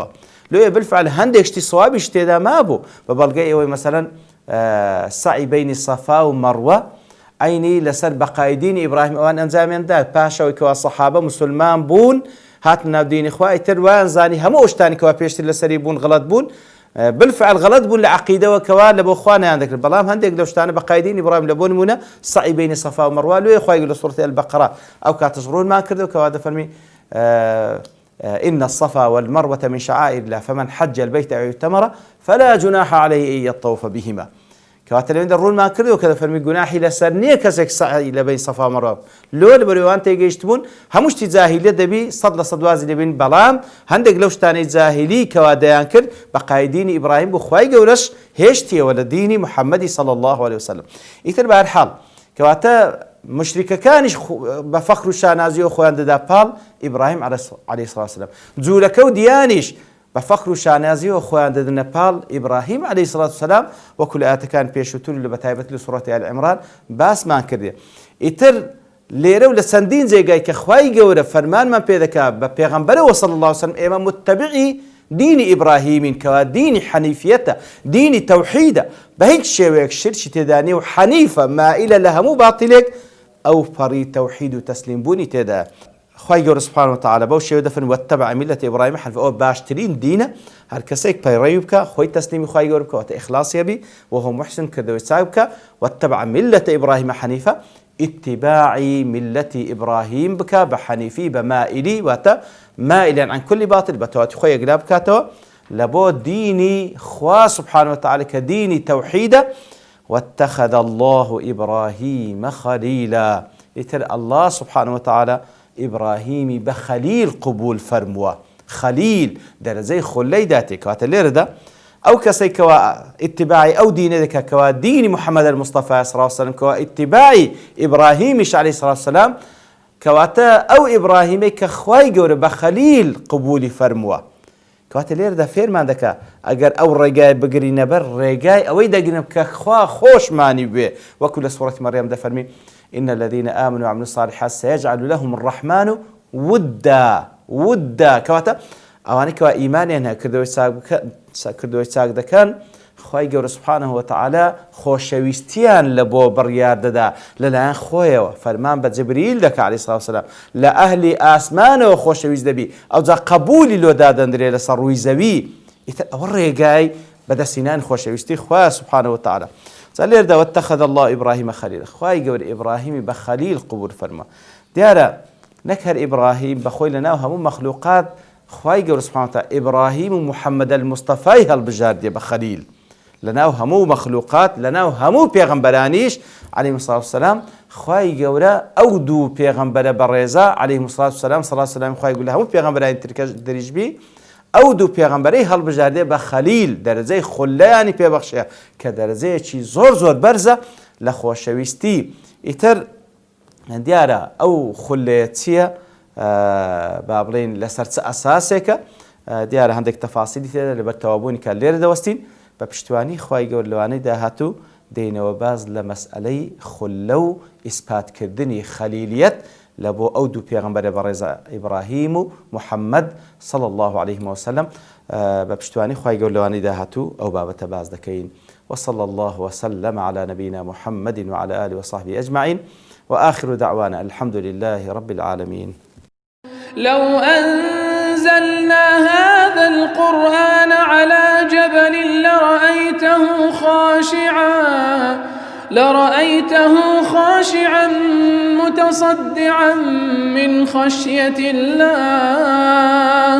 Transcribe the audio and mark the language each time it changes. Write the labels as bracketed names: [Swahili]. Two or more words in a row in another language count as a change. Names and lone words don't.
[Central Kurdish] لۆیە بالفعل هەندێک شتی سەوابیش تێدا مابوو بە بەڵگەی ئەوەی مەسەلەن سعی بینی سەفا و مەڕوە عینی لەسەر بەقای دینی ئیبراهیم ئەوان ئەنجامیاندا پاشەوەی کەوا سەحابە مسلمان بوون هاتن ناو دینی خوا ئیتر وایان زانی هەموو ئەو شتانی کەوا پێشتر لەسەری بوون غەڵەت بوون، بالفعل غەڵەت بوون لە عەقیدەوە کەوا لە بۆ خوا نەیان دەکرد. بەڵام هەندێک لەو شتانە بەقای دینی ئیبراهیم لە بۆ نمونە سعی بینی سەفا و مەڕوا لێ خوای لە سوورەتی البەقەرە ئەو کاتەش ڕوونمان کردەوە کەوا دەفەرمی [Arabic] إن الصفا والمروة من شعائر الله فمن حج البيت أو اعتمر فلا جناح عليه أن يطوف بهما. [Central Kurdish] کەواتە لەوێندا ڕوونمان کردەوە کە دەفەرمی گوناحی لەسەر نییە کەسێک سعی لە بین سەفا و مەڕوا لۆ لە بەرەوەیان تێگەیشت بوون هەموو شتی جاهیلیە دەبی 100% وازی لەبین. بەڵام هەندێک لەو شتانەی جاهیلی کەوا دەیان کرد بەقای دینی ئیبراهیم بوو خوای گەورەش هێشتیەوە لە دینی محەممەدی [Arabic] صلی الله عليه وسلم. [Central Kurdish] ئیتر بە هەر حاڵ کەواتە مشریکەکانیش بە فەخر و شانازیەوە خۆیان دەدا پاڵ ئیبراهیم [Arabic] عليه الصلاة والسلام، [Central Kurdish] جوولەکە و دیانیش بە فەخر و شانازیەوە خۆیان دەدنە پاڵ ئیبراهیم [Arabic] عليه الصلاة والسلام [Central Kurdish] وەکو لە ئاەتەکان پێشووتر لە بەتایبەت لە سوورەتی آل عیمران باسمان کردێ. ئیتر لێرە و لە چەندین جێگای کە خوای گەورە فەرمانمان پێ دەکات بە پێغەمبەرەوە [Arabic] صلی الله عليه وسلم [Central Kurdish] ئێمە متبعی دینی ئیبراهیمین کەوا دینی حەنیفیەتە، دینی تەوحیدە، بە هیچ شێوەیەک شرکی تێدا نیە و حەنیفە مائیلە لە هەموو باتیلێک ئەو پەڕی تەوحید و تەسلیم بوونی تێدا. خوای گەورە [Arabic] سبحانه وتعالى [Central Kurdish] بەو شێوە دەفەرمێ [Arabic] واتبع ملة إبراهيم حنيفا، [Central Kurdish] ئەوە باشترین دینە هەر کەسێک پەیڕەوی بکە خۆی تەسلیمی خوای گەورە بکە واتە ئیخلاسی هەبی [Arabic] وهو محسن [Central Kurdish] کردەوەی چاک بکە. [Arabic] واتبع ملة إبراهيم حنيفا [Central Kurdish] اتباعی ملەتی ئیبراهیم بکە بە حەنیفی بە مائیلی واتە [Arabic] مائیلا عن كل باطل [Central Kurdish] بەتەواتی خۆی یەکلا بکاتەوە لە بۆ دینی خوا [Arabic] سبحانه وتعالى [Central Kurdish] کە دینی تەوحیدە. [Arabic] واتخذ الله إبراهيم خليلا، [Central Kurdish] ئیتر [Arabic] الله سبحانه وتعالى [Central Kurdish] ئیبراهیمی بە خەلیل قبول فەرمووە. خەلیل دەرەجەی خولەی داتێ کەواتە لێرەدا ئەو کەسێک کەوا ئیتباعی ئەو دینە دەکات کەوا دینی محەممەد المستەفا [Arabic] صلی الله عليه وسلم [Central Kurdish] کەوا ئیتباعی ئیبراهیمیش [Arabic] عليه الصلاة والسلام [Central Kurdish] کەواتە ئەو ئیبراهیمەی کە خوای گەورە بە خەلیل قبولی فەرمووە. کەواتە لێرەدا فێرمان دەکات ئەگەر ئەو ڕێگای بگرینە بەر ڕێگای ئەوەی دەگرن کە خوا خۆشمانی بێ وەکو لە سوورەتی مەریەم دەفەرمی [Arabic] إن الذين آمنوا وعملوا الصالحات سيجعل لهم الرحمن [Central Kurdish] ودا كواتا أواني كوا إيمانيان كردوي چاک دەکەن خوای گەورە [Arabic] سبحانه وتعالى [Central Kurdish] خۆشەویستیان لە بۆ بڕیار دەدا لەلایەن خۆیەوە فەرمان بە جبریل دەکات [Arabic] عليه الصلاة والسلام [Central Kurdish] لە ئەهلی ئاسمانەوە خۆشەویست دەبی ئەوجا قبولی لۆ دادەندرێ لەسەر ڕووی زەوی. ئیتر ئەوە ڕێگای بەدەستهێنانی خۆشەویستی خوا [Arabic] سبحانه وتعالى. [Central Kurdish] لێردا [Arabic] واتخذ الله إبراهيم خليلا، [Central Kurdish] خوای گەورە ئیبراهیمی بە خەلیل قبول فەرما. دیارە نەک هەر ئیبراهیم بەخۆی لەناو هەموو مەخلوقات خوای گەورە [Arabic] سبحانه وتعالى [Central Kurdish] ئیبراهیم و محەممەد المستەفای هەڵبژاردێ بە خەلیل لەناو هەموو مەخلوقات لەناو هەموو پێغەمبەرانیش [Arabic] عليهم الصلاة والسلام. [Central Kurdish] خوای گەورە ئەو دوو پێغەمبەرە بەڕێزە [Arabic] عليهم الصلاة والسلام صلاة والسلام [Central Kurdish] خوای گەورە هەموو پێغەمبەرانی ترکەش دەریژبی ئەو دوو پێغەمبەرەی هەڵبژاردێ بە خەلیل دەرەجەی خولەیانی پێبەخشێ کە دەرەجەیەکی زۆر بەرزە لە خۆشەویستی. ئیتر دیارە ئەو خولەیە چییە با بڵێن لەسەر چ ئەساسێکە دیارە هەندێک تەفاسیلی تێدا لەبەر تەوابوونی کە لێرە دەوەستین بە پشتیوانی خوای گەورە لەوانەی داهاتوو دێنەوە باز لە مەسئلەی خولە و ئیسپاتکردنی خەلیلیەت لە بۆ ئەو دوو پێغەمبەرە بەڕێزە ئیبراهیم و محەممەد [Arabic] صلی الله عليه وسلم [Central Kurdish] بە پشتیوانی خوای گەورە لەوانەی داهاتوو ئەو بابەتە باز دەکەین. [Arabic] وصلى الله وسلم على نبينا محمد وعلى آله وصحبه أجمعين وآخر دعوانا الحمد لله رب العالمين. لو أنزلنا هذا القرآن على جبل لرأيته خاشعا متصدعا من خشية الله.